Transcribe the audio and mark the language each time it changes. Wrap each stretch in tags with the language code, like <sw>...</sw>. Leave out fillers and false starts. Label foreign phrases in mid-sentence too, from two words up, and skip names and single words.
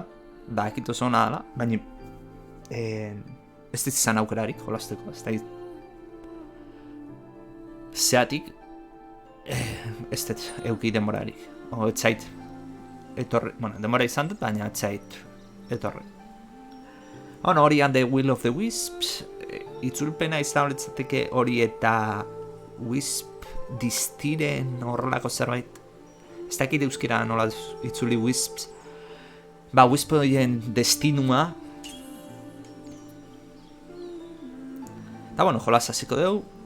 <eu>Da, ekito zona dela, baina... ez dit izan aukerarik jolasteko, ez da... Zeatik... ez dit euki demorarik. Ez zait... etorri... demora izan dut, baina ez zait... etorri. Hori and the Will of the Wisps... itzulpena izan horretzateke hori eta... Wisp... distiren horrelako zerbait. Ez dakit euskera nola itzuli Wisps. Wisp horien destinua. Eta jolas hasiko dugu.</eu>